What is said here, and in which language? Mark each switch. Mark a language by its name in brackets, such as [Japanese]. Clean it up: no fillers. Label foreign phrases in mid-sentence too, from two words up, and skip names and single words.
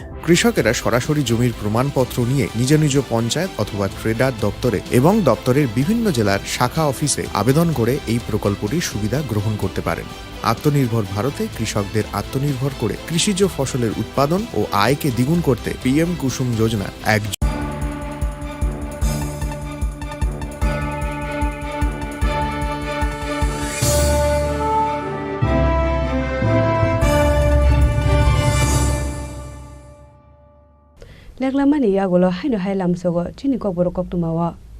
[Bangla] কৃষকেরা সরাসরি জমির প্রমাণপত্র নিয়ে নিজ নিজ পঞ্চায়েত অথবা ট্রেডার দপ্তরে এবং দপ্তরের বিভিন্ন জেলার শাখা অফিসে আবেদন করে এই প্রকল্পটির সুবিধা গ্রহণ করতে পারেন আত্মনির্ভর ভারতে কৃষকদের আত্মনির্ভর করে কৃষিজ ফসলের উৎপাদন ও আয়কে দ্বিগুণ করতে PM কুসুম যোজনা এক [Kok Borok] Leklamani Yagolo Haino Hailam Sogo Chini Kokboro Koktumawa